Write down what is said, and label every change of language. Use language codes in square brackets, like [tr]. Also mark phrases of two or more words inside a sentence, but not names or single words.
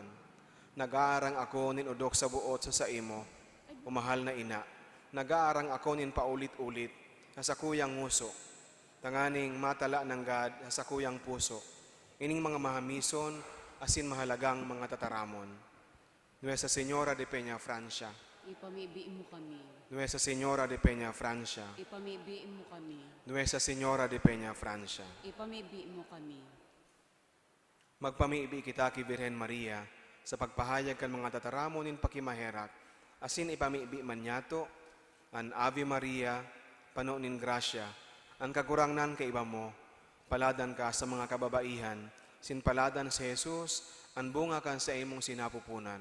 [bik] Nag-aarang ako ninudok sa buot sa imo, o mahal na ina. Nag-aarang ako nin paulit-ulit sa kuyang nguso, tanganing matala ng God sa kuyang puso, ining mga mahamison, asin mahalagang mga tataramon. [es] Nuestra Señora de Peñafrancia, [bik] ipamibiin mo kami. [es] Nuestra Señora de Peñafrancia, [bik] Ipamibiin mo kami. [es] Nuestra Señora de Peñafrancia. [bik] Ipamibiin mo kami. Magpamiibi kita ki Birhen Maria, sa pagpahayag kan mga tataramo nin pakimaherak, asin ipamiibi man yato, an Ave Maria, pano nin grasya, ang kagurangnan ka iba mo, paladan ka sa mga kababaihan, sinpaladan si Jesus, ang bunga kan sa imong sinapupunan.